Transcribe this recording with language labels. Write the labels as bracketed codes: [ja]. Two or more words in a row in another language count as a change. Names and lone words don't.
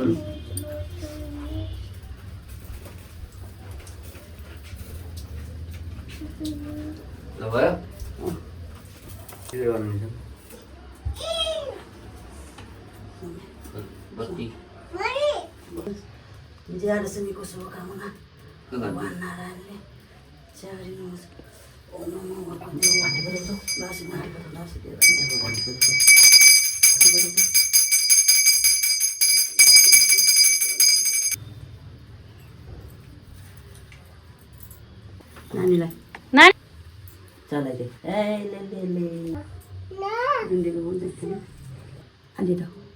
[ne] ल भयो के गर्नुहुन्छ? बत्ती विजयादशमीको शुभकामना भगवान् नारायणले च्यारिनुहोस्। [sa] ओम नमो भगवते नानीलाई [ne] नानी चलाइदे ए ले ले ले दिनको भन्दै अलि त